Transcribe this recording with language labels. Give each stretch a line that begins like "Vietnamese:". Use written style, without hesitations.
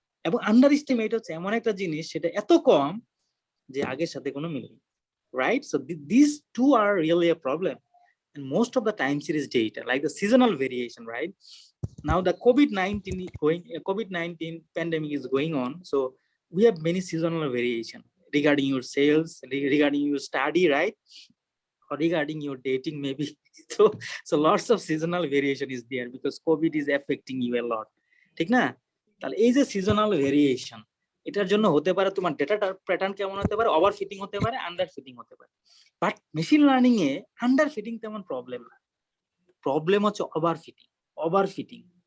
Bangla: এবং under estimate হচ্ছে এমন একটা জিনিস, সেটা এত কম যে আগের সাথে কোনো মিল নেই, right?
English: So this two are really a problem. and most of the time series data, like the seasonal variation, right? Now the COVID-19 pandemic is going on, so we have many seasonal variation regarding your sales, regarding your study, right? Or regarding your dating, maybe. So lots of seasonal variation is there because COVID is affecting you a lot.
Bangla: ঠিক না? তাহলে এই যে seasonal variation, এটার জন্য হতে পারে তোমার ডেটাটার প্যাটার্ন কেমন হতে পারে, ওভার ফিটিং হতে পারে, আন্ডার ফিটিং হতে পারে। But machine learning A under fitting তেমন প্রবলেম না, প্রবলেম হচ্ছে ওভার ফিটিং।